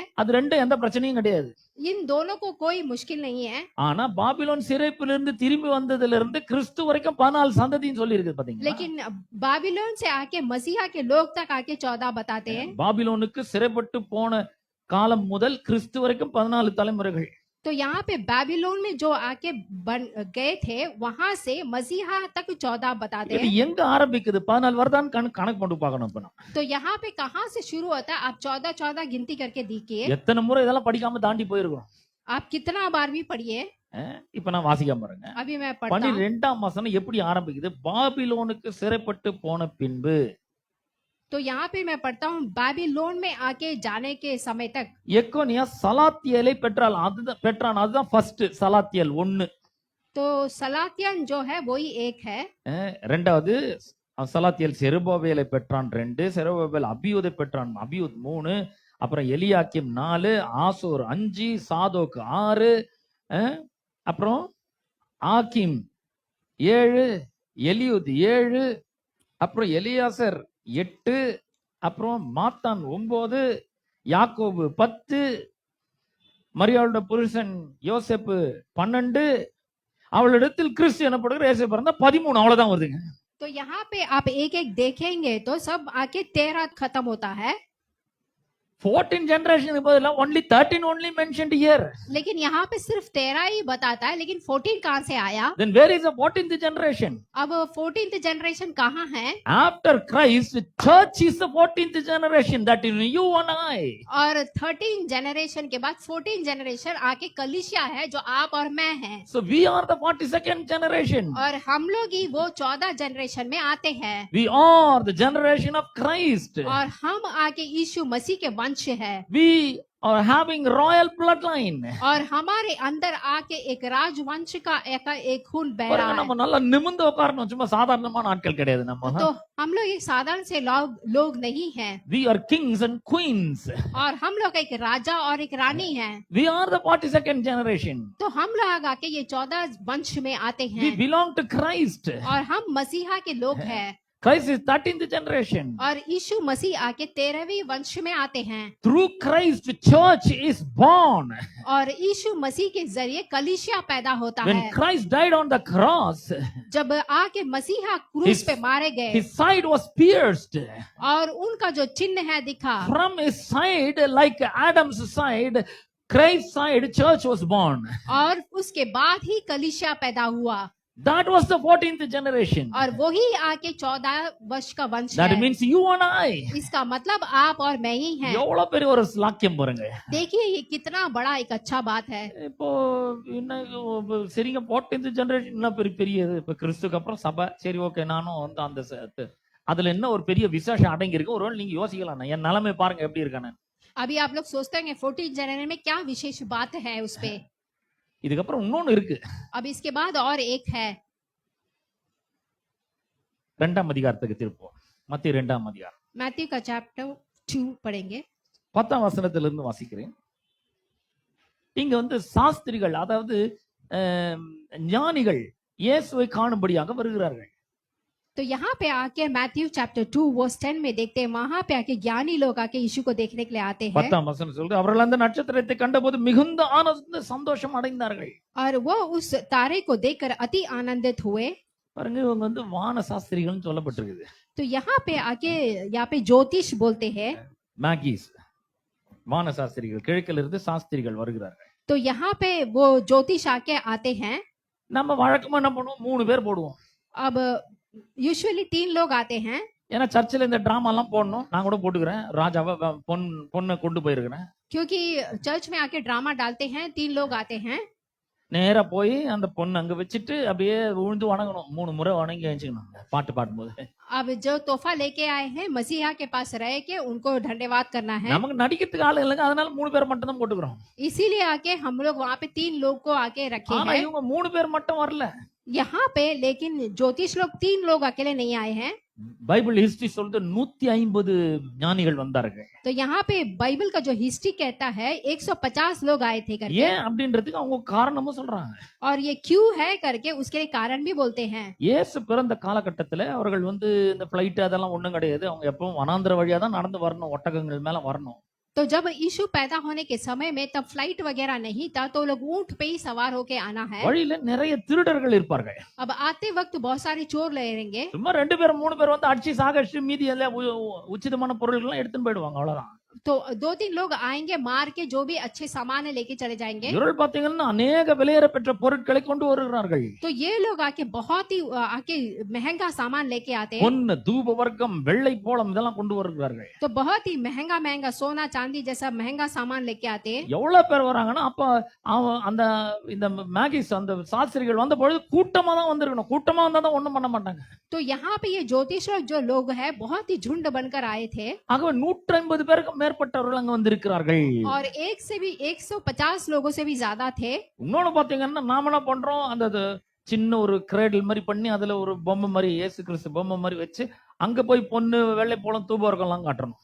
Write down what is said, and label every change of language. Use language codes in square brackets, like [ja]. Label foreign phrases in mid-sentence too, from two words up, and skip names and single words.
[ta] அது ரெண்டும் எந்த பிரச்சனையும் கிடையாது. [hi] इन दोनों को कोई मुश्किल नहीं है। [ta] ஆனா பாபிலோன் சிறைப்பிலிருந்து திரும்பி வந்ததிலிருந்து கிறிஸ்து வரைக்கும் 14 சந்ததின்னு சொல்லி இருக்குது பாத்தீங்களா? [hi] लेकिन बाबिलोन से आके मसीहा के लोग तक आके 14 बताते हैं। [ta] பாபிலோனுக்கு சிறைப்பட்டு போன காலம் முதல் கிறிஸ்து வரைக்கும் 14 தலைமுறைகள். [hi] तो यहाँ पे बाबिलोन में जो आके गए थे वहां से मसीहा तक 14 बताते [ta] இது [hi] हैं। [ta] எங்க ஆரம்பிக்குது? 14 வருதான்னு கணக்கு போட்டு பார்க்கணும். இப்ப நான் [hi] तो यहाँ पे कहाँ से शुरू होता है? आप 14 गिनती करके देखिए। [ta] எத்தனை முறை இதெல்லாம் படிக்காம தாண்டி போயிருக்கோம். [hi] आप कितना बार भी पढ़िए। [ta] இப்ப நான் வாசிக்காம பாருங்க. [hi] अभी मैं पढ़ता हूँ। [ta] 12ஆம் வசனம் எப்படி ஆரம்பிக்குது? பாபிலோனுக்கு சிறைப்பட்டு போன பின்பு. [hi] तो यहाँ पे मैं पढ़ता हूँ बाबिलोन में आके जाने के समय तक। [ta] எக்கோனியா சலாத்தியேலை பெற்றான். அதுதான் ஃபர்ஸ்ட் சலாத்தியேல் 1. [hi] तो सलातियन जो है वही एक है। [ta] ரெண்டாவது சலாத்தியேல் செருபாபேலை பெற்றான் 2, செருபாபேல் அபியூதை பெற்றான், அபியூத் 3, அப்புறம் எலியாக்கிம் 4, ஆசோர் 5, சாதோக் 6, அப்புறம் ஆக்கிம் 7, எலியூத் 7, அப்புறம் எலியாசர் 8, அப்புறம் மாத்தான் 9, யாக்கோபு 10, மரியாளோட புருஷன் யோசேப்பு 12, அவளிடத்தில் கிறிஸ்து எனப்படுகிற இயேசு பிறந்தா 13. அவ்வளவுதான் வருதுங்க. [hi] तो यहाँ पे आप एक एक देखेंगे तो सब आके 13 खत्म होता है। [en] 14 जनरेशन பதிலா only 13 only mentioned here. [hi] लेकिन यहाँ पे सिर्फ 13 ही बताता है, लेकिन 14 कहाँ से आया? [en] Then where is the 14th generation? [hi] अब 14th जनरेशन कहाँ है? [en] After Christ, church is the 14th generation, that is you and I. [hi] और 13 जनरेशन के बाद 14 जनरेशन आके कलीसिया है जो आप और मैं हैं। [en] So we are the 42nd generation. [hi] और हम लोग ही वो 14 जनरेशन में आते हैं। [en] We are the generation of Christ. [hi] और हम आके यीशु मसीह के वंश है। [en] We are having royal bloodline. [hi] और हमारे अंदर आके एक राजवंश का एक खून बह रहा [ta] நம்ம [hi] है। [ta] நல்லா நிமிர்ந்து உட்காரணும். சும்மா சாதாரணமான ஆட்கள் கிடையாது நம்ம. [hi] तो हम लोग एक साधारण से लोग नहीं हैं। [en] We are kings and queens. [hi] और हम लोग एक राजा और एक रानी हैं। [en] We are the 42nd generation. [hi] तो हम लोग आके ये 14 वंश में आते [en] We [hi] हैं। [en] belong to Christ. [hi] और हम मसीहा के लोग हैं। [en] Christ is 13th generation. [hi] और यीशु मसीह आके 13वीं वंश में आते हैं। [en] Through Christ, church is born. [hi] और यीशु मसीह के जरिए कलीसिया पैदा होता [en] When [hi] है। [en] Christ died on the cross, [hi] जब आके मसीहा क्रूस पे मारे गए [en] his side was pierced. [hi] और उनका जो चिन्ह है दिखा, [en] From his side, like Adam's side, Christ's side, church was born. [hi] और उसके बाद ही कलीसिया पैदा हुआ। [en] That was the 14th generation. [hi] और वही आके 14 वर्ष का वंश [en] That [hi] है। [en] means you and I. [hi] इसका मतलब आप और मैं ही हैं। [ta] எவ்வளவு பெரிய ஒரு ஸ்லாக்கியம் பாருங்க. [hi] देखिए ये कितना बड़ा एक अच्छा बात है। [ta] இப்போ என்ன சரிங்க 14th generation என்ன பெரியது. இப்ப கிறிஸ்துக்கு அப்புறம் சபை. சரி ஓகே, நானும் வந்து அந்த அதுல என்ன ஒரு பெரிய விசேஷம் அடங்கி இருக்கு. ஒருவேளை நீங்க யோசிக்கலாம், என் நிலைமை பாருங்க எப்படி இருக்கானு. [hi] अभी आप लोग सोचते होंगे 14 जनवरी में क्या विशेष बात है उस पे। [ta] இதுக்கப்புறம் இன்னொன்னு இருக்கு. [hi] अब इसके बाद और एक है। [ta] 2ஆம் அதிகாரத்துக்கு திருப்போம். மத்திய 2ஆம் அதிகாரம். [hi] मैथ्यू का चैप्टर 2 पढ़ेंगे। [ta] 10ஆம் வசனத்திலிருந்து வாசிக்கிறேன். இங்க வந்து சாஸ்திரிகள், அதாவது ஞானிகள் இயேசுவை காணும்படியாக வருகிறார்கள். [hi] तो यहाँ पे आके मैथ्यू चैप्टर 2 वर्स 10 में देखते हैं, वहां पे आके ज्ञानी लोग आके यीशु को देखने के लिए आते हैं। [ta] 10ஆம் வசனம் சொல்லுது, அவர்கள் அந்த நட்சத்திரத்தை கண்டபோது மிகுந்த ஆனந்த சந்தோஷம் அடைந்தார்கள். [hi] और वो उस तारे को देखकर अति आनंदित हुए। [ta] பாருங்க, இவங்க வந்து வான சாஸ்திரிகள்னு சொல்லப்பட்டிருக்குது. [hi] तो यहाँ पे ज्योतिष बोलते हैं। [ta] மேகிஸ் வான சாஸ்திரிகள், கிழக்கில் இருந்து சாஸ்திரிகள் வருகிறார்கள். [hi] तो यहाँ पे वो ज्योतिष आके आते हैं। [ta] நம்ம வழக்கமா என்ன பண்ணுவோம்? 3 பேர் போடுவோம். [hi] अब यूजुअली 3 लोग आते हैं। [ta] ஏன்னா சர்ச்சில் இந்த டிராமா எல்லாம் போடணும். நான் கூட போட்டுக்கிறேன். ராஜாவை பொண்ணை கொண்டு போயிருக்கிறேன். [hi] क्योंकि चर्च में आके ड्रामा डालते हैं। 3 लोग आते हैं। [ta] நேரா போய் அந்த பொண்ணு அங்க வச்சுட்டு அப்படியே விழுந்து வணங்கணும். 3 முறை வணங்கி வச்சுக்கணும் பாட்டு பாடும்போது. [hi] अब जो तोहफा लेके आए हैं मसीहा के पास रह के उनको धन्यवाद करना है। [ta] நமக்கு நடிக்கிறதுக்கு ஆளு இல்லைங்க, அதனால 3 பேர் மட்டும் தான் போட்டுக்கிறோம். [hi] इसीलिए आके हम लोग वहाँ पे 3 लोग को आके रखे [ta] ஆனா [hi] हैं [ta] இவங்க 3 பேர் மட்டும் வரல. [hi] यहाँ पे। लेकिन ज्योतिष लोग 3 लोग अकेले नहीं आए हैं। [ta] பைபிள் ஹிஸ்டரி சொல்றது 150 ஞானிகள் வந்தார்கள். [hi] तो यहाँ पे बाइबल का जो हिस्ट्री कहता है 150 लोग आए थे करके, [ta] ஏன் அப்படின்றதுக்கு அவங்க காரணமும் சொல்றாங்க. [hi] और ये क्यों है करके उसके लिए कारण भी बोलते हैं। [ta] இயேசு பிறந்த காலகட்டத்துல அவர்கள் இந்த பிளைட் அதெல்லாம் ஒண்ணும் கிடையாது. அவங்க எப்பவும் வனாந்திர வழியா தான் நடந்து வரணும், ஒட்டகங்கள் மேல வரணும். [hi] तो जब यीशु पैदा होने के समय में तब फ्लाइट वगैरह नहीं था, तो लोग ऊंट पे ही सवार होके आना है। [ta] வழியில நிறைய திருடர்கள் இருப்பார்கள். [hi] अब आते वक्त बहुत सारे चोर रहेंगे, [ta] சும்மா 2 பேர் 3 பேர் அடிச்சு சாகடிச்சு மீதி எல்லாம் உச்சிதமான பொருள்கள் எடுத்துன்னு போயிடுவாங்க, அவ்வளவுதான். [hi] तो 2-3 लोग आएंगे, मार के जो भी अच्छे सामान है लेके चले जाएंगे। [ta] இவர்கள் பாத்தீங்கன்னா अनेक விலையேற பெற்ற பொருட்களை கொண்டு வருகிறார்கள். [hi] तो ये लोग आके बहुत ही आके महंगा सामान लेके आते हैं। [ta] பொன், தூப வர்க்கம், வெள்ளை போளம் இதெல்லாம் கொண்டு வருகிறார்கள். [hi] तो बहुत ही महंगा महंगा सोना चांदी जैसा महंगा सामान लेके आते हैं। [ta] எவ்வளவு பேர் வராங்கன்னா அப்ப அந்த இந்த மேகிஸ் அந்த சாஸ்திரிகள் வந்த பொழுது கூட்டமா தான் வந்திருக்கணும். கூட்டமா வந்தா தான் ஒண்ணும் பண்ண மாட்டாங்க. [hi] तो यहाँ पे ये ज्योतिष जो लोग हैं बहुत ही झुंड बनकर आए थे, [ta] ஆகவே 150 பேருக்கு மேற்பட்டவர்கள் அங்க வந்திருக்கிறார்கள். [hi] और 150 लोगों से भी ज्यादा थे। [ta] இன்னொன்னு பாத்தீங்கன்னா நாம என்ன பண்றோம், அந்த சின்ன ஒரு கிரேடில் மாதிரி பண்ணி அதுல ஒரு பொம்மை மாதிரி இயேசு கிறிஸ்து பொம்மை மாதிரி வச்சு அங்க போய் பொண்ணு வெள்ளை போலம் தூபவர்க்கம் எல்லாம் காட்டணும்.